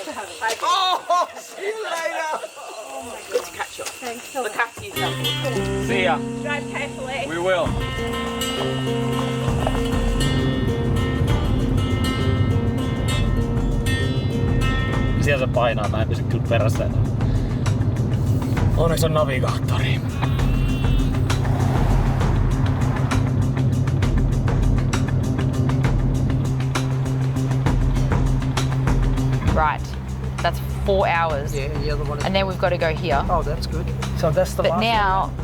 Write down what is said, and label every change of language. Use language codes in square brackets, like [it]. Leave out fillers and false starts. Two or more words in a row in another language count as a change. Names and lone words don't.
[en] Oh, see you later. Oh my God. Good to catch up. Thanks so much. Look after yourself. See ya. Drive carefully. We will. [fi] Siellä se painaa, mä en pysy kyllä perässä enää. Onneksi on navigaattori. [en] Right, that's 4 hours. Yeah, the other one is... And then we've got to go here. Oh, that's good. So that's the But last now, one?